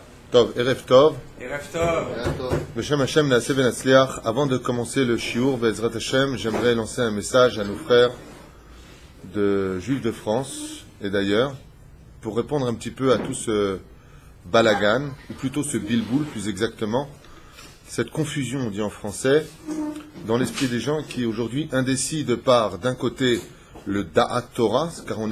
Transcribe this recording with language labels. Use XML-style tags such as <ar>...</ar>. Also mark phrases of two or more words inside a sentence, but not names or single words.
<he>טוב, ערב טוב. ערב טוב. בשם השם נעשה ונצליח.</he> <fr>Avant de commencer le shiur,</fr> <he>בעזרת השם,</he> <fr>j'aimerais lancer un message à nos frères juifs de France et d'ailleurs, pour répondre un petit peu à tout ce balagan, ou plutôt ce bilboul plus exactement, cette confusion, on dit en français, dans l'esprit des gens qui aujourd'hui indécis de par, d'un côté, le</fr> <he>דעת תורה,</he> <fr>car on</fr>